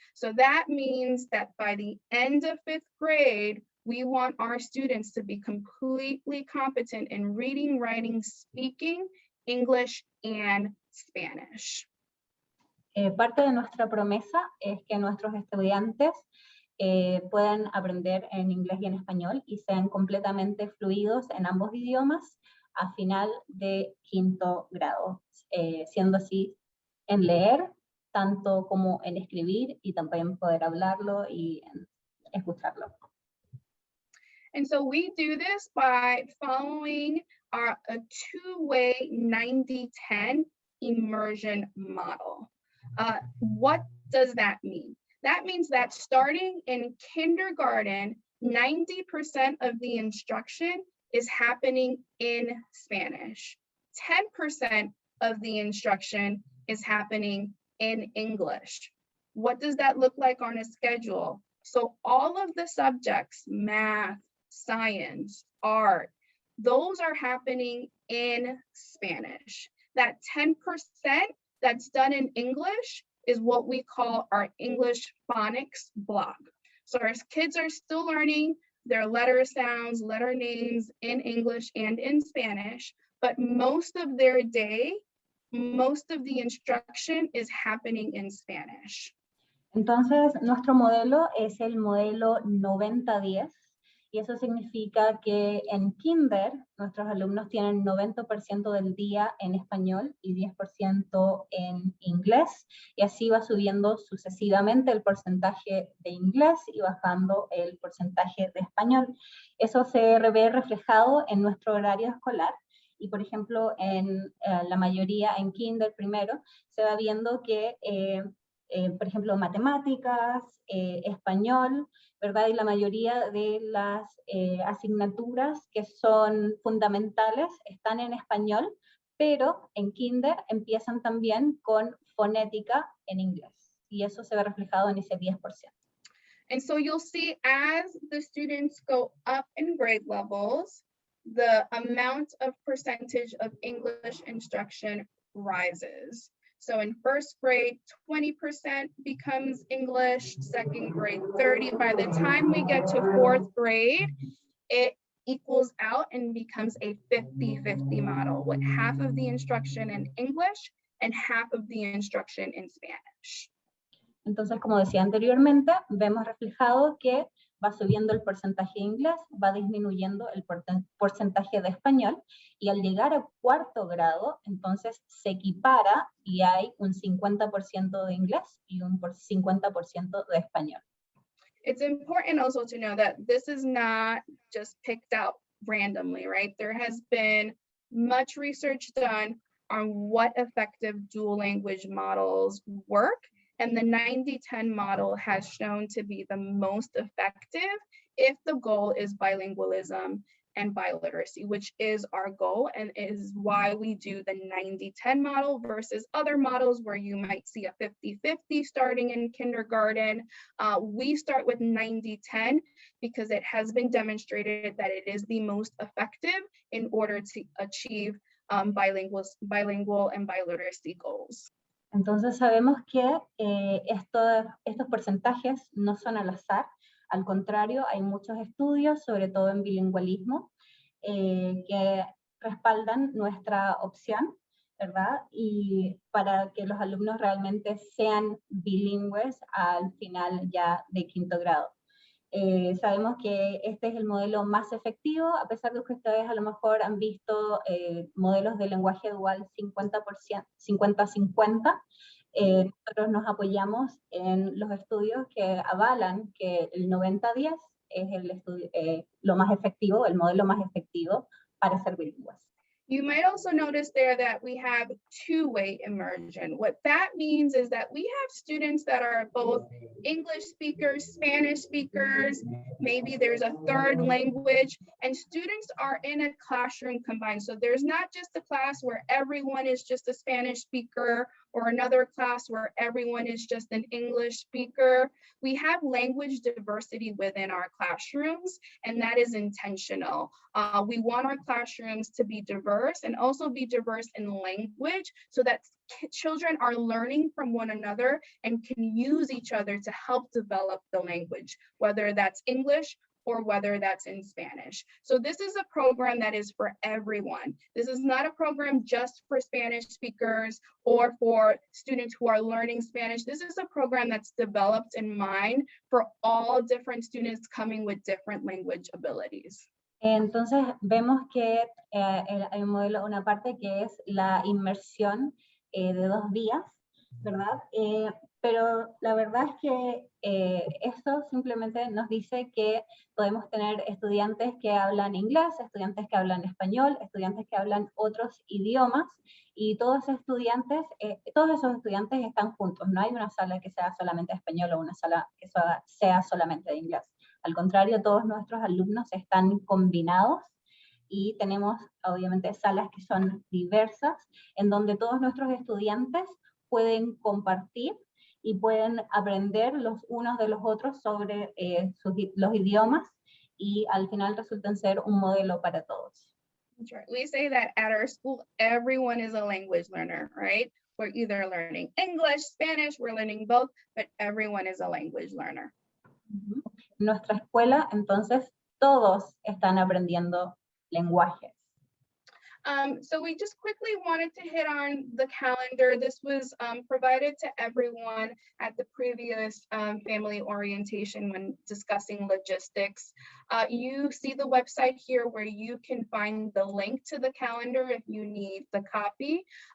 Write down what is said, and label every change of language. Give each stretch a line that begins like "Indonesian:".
English: So that means that by the end of 5th grade, we want our students to be completely competent in reading, writing, speaking English and Spanish.
Spanish: Parte de nuestra promesa es que nuestros estudiantes puedan aprender en inglés y en español y sean completamente fluidos en ambos idiomas a final de 5º grado, siendo así en leer, tanto como en escribir y también poder hablarlo y escucharlo.
English: And so we do this by following a two-way 90-10 immersion model. What does that mean? That means that starting in kindergarten, 90% of the instruction is happening in Spanish. 10% of the instruction is happening in English. What does that look like on a schedule? So all of the subjects, math, science, art, those are happening in Spanish. That 10% that's done in English is what we call our English phonics block. So our kids are still learning their letter sounds, letter names in English and in Spanish, but most of their day, most of the instruction is happening in Spanish.
Spanish: Entonces, nuestro modelo es el modelo 90-10, y eso significa que en kinder nuestros alumnos tienen 90% del día en español y 10% en inglés, y así va subiendo sucesivamente el porcentaje de inglés y bajando el porcentaje de español. Eso se ve reflejado en nuestro horario escolar, y por ejemplo en la mayoría en kinder primero se va viendo que por ejemplo, matemáticas, español, ¿verdad? Y la mayoría de las asignaturas que son fundamentales están en español, pero en kinder empiezan también con fonética en inglés. Y eso se ve reflejado en ese 10%.
English: And so you'll see as the students go up in grade levels, the amount of percentage of English instruction rises. So in first grade, 20% becomes English, second grade, 30%. By the time we get to fourth grade, it equals out and becomes a 50-50 model with half of the instruction in English and half of the instruction in Spanish.
Spanish: Entonces, como decía anteriormente, vemos reflejado que va subiendo el porcentaje de inglés, va disminuyendo el porcentaje de español, y al llegar a cuarto grado, entonces se equipara y hay un 50% de inglés y un 50% de español.
English: It's important also to know that this is not just picked out randomly, right? There has been much research done on what effective dual language models work. And the 90-10 model has shown to be the most effective if the goal is bilingualism and biliteracy, which is our goal and is why we do the 90-10 model versus other models where you might see a 50-50 starting in kindergarten. We start with 90-10 because it has been demonstrated that it is the most effective in order to achieve bilingual and biliteracy goals.
Spanish: Entonces sabemos que estos porcentajes no son al azar, al contrario, hay muchos estudios, sobre todo en bilingüismo, que respaldan nuestra opción, ¿verdad? Y para que los alumnos realmente sean bilingües al final ya de quinto grado. Sabemos que este es el modelo más efectivo, a pesar de que ustedes a lo mejor han visto modelos de lenguaje dual 50-50. Nosotros nos apoyamos en los estudios que avalan que el 90-10 es lo más efectivo, el modelo más efectivo para ser bilingües.
English: You might also notice there that we have two-way immersion. What that means is that we have students that are both English speakers, Spanish speakers, maybe there's a third language, and students are in a classroom combined. So there's not just a class where everyone is just a Spanish speaker or another class where everyone is just an English speaker. We have language diversity within our classrooms, and that is intentional. We want our classrooms to be diverse and also be diverse in language so that children are learning from one another and can use each other to help develop the language, whether that's English or whether that's in Spanish. So this is a program that is for everyone. This is not a program just for Spanish speakers or for students who are learning Spanish. This is a program that's developed in mind for all different students coming with different language abilities.
Spanish: Entonces vemos que hay un modelo, una parte que es la inmersión de 2 días, ¿verdad? Pero la verdad es que esto simplemente nos dice que podemos tener estudiantes que hablan inglés, estudiantes que hablan español, estudiantes que hablan otros idiomas, y todos esos estudiantes están juntos. No hay una sala que sea solamente de español o una sala que sea solamente de inglés. Al contrario, todos nuestros alumnos están combinados, y tenemos obviamente salas que son diversas, en donde todos nuestros estudiantes pueden compartir y pueden aprender los unos de los otros sobre los idiomas, y al final resultan ser un modelo para todos.
English: That's right. We say that at our school, everyone is a language learner, right? We're either learning English, Spanish, we're learning both, but everyone is a language learner.
Spanish: En nuestra escuela, entonces, todos están aprendiendo lenguajes.
English: So we just quickly wanted to hit on the calendar. This was provided to everyone at the previous family orientation when discussing logistics. You see the website here where you can find the link to the calendar if you need the copy.